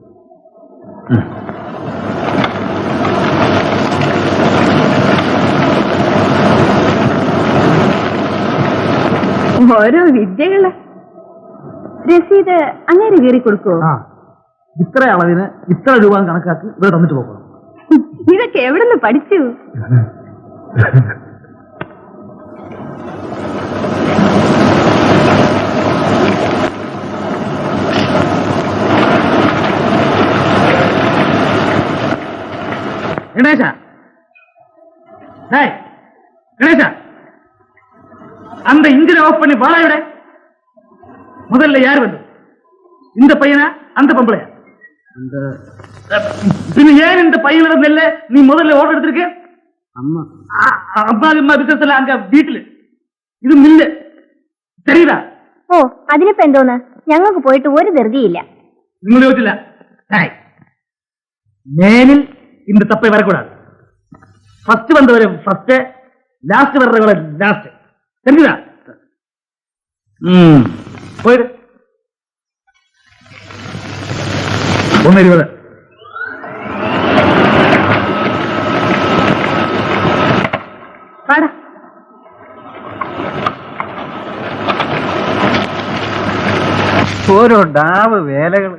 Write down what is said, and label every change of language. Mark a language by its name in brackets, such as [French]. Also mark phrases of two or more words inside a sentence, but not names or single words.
[Malayalam] ഓരോ വിദ്യകള്. രസീത് അങ്ങനെ കീറി കൊടുക്കുവോ? ഇത്ര അളവിന് ഇത്ര രൂപ കണക്കാക്കി ഇവിടെ തന്നിട്ട് പോകണം. ഇതൊക്കെ എവിടുന്ന് പഠിച്ചു? [Tamil] கணேசா கணேசா அந்த இன்ஜினை ஆஃப் பண்ணி வாழ விட. முதல்ல யார் வந்து? இந்த பையனா அந்த பொம்பளையா? பின்ன ஏன் இந்த பையனோட நெல்ல நீ முதல்ல ஓர்டர் எடுத்திருக்க? அம்மா அம்மா பிசினஸ் எல்லாம் அங்க வீட்டுல [Malayalam] ഇത് മില്ല് [Tamil] தெரியுதா? [Malayalam] ഓ അതിനിപ്പോ എന്തോന്ന്, ഞങ്ങൾക്ക് പോയിട്ട് ഒരു ധൃതിയില്ല. നിങ്ങൾ ചോദിച്ചില്ല. മേലിൽ [Tamil] இந்த தப்பை வரக்கூடாது. ஃபர்ஸ்ட் வந்தவரை ஃபர்ஸ்ட், லாஸ்ட் வர்றவரை லாஸ்ட். தெரியுதா? போயிடு. 1:20. [Malayalam] ഓരോ ഡാവ് വേലകൾ.